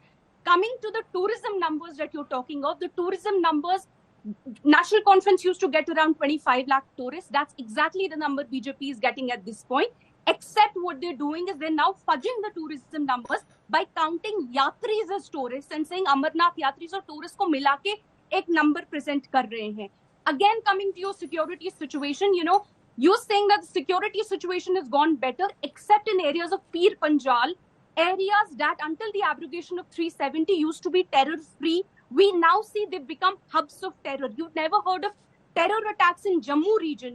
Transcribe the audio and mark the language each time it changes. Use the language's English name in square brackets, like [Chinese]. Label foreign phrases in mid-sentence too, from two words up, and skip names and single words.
[English] Coming to the tourism numbers that you're talking of, the tourism numbers, National Conference used to get around 25 lakh tourists. That's exactly the number BJP is getting at this point. Except what they're doing is they're now fudging the tourism numbers by counting yatris as tourists and saying Amarnath yatris or tourists [Hindi] को मिला के एक नंबर प्रेज़ेंट कर रहे हैं. [English] Again, coming to your security situation, you're saying that the security situation has gone better, except in areas of Pir Panjal, areas that until the abrogation of 370 used to be terror-free. We now see they've become hubs of terror. You've never heard of terror attacks in Jammu region.